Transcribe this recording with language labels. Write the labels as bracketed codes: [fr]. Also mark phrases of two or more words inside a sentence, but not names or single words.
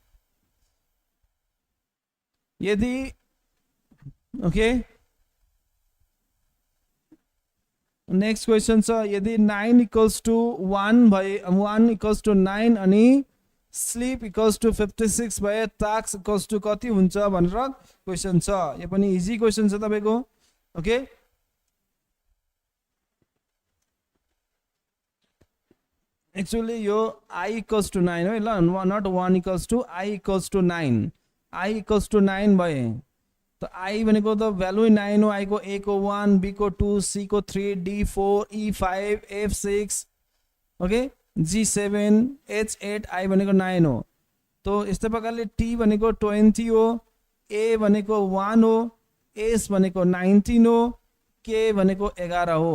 [ne] यदि [en] OK next question [ne] छ यदि 9 [en] equals to [ne] 1 भए 1 [en] equals to [ne] 9 अनि [en] sleep equals to [ne] 56 भए [en] task equals to [ne] कति हुन्छ भनेर क्वेसन छ। यो पनि [en] easy question [ne] छ तपाईको। [en] OK, actually [ne] यो [en] I equals to [ne] 9 हो ल, [en] Not 1 equals to I equals to 9. I equals to [ne] 9 भए त I भनेको त भ्यालु 9 हो। I को A को 1, B को 2, C को 3, D 4, E 5, F 6, ओके, G 7, H 8, I भनेको 9 हो। तो यस्तै प्रकारले T भनेको 20 हो, A भनेको 1 हो, S भनेको 19 हो, K भनेको 11 हो।